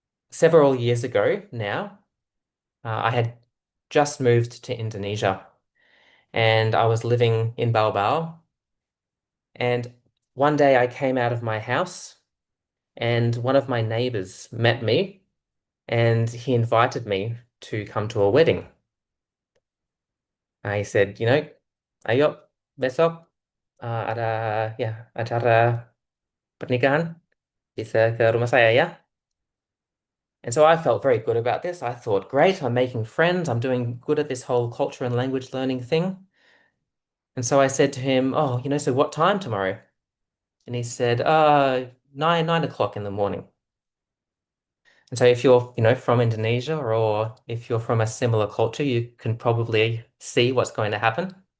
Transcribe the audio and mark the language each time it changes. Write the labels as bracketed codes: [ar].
[en] Several years ago now, I had just moved to Indonesia, and I was living in Baubau. And one day I came out of my house, and one of my neighbors met me and he invited me to come to a wedding. He said, [id] ayo besok ada acara pernikahan, bisa ke rumah saya ya. [en] And so I felt very good about this. I thought, great, I'm making friends. I'm doing good at this whole culture and language learning thing. And so I said to him, oh, so what time tomorrow? And he said, 9 o'clock in the morning. And so if you're, from Indonesia or if you're from a similar culture, you can probably see what's going to happen.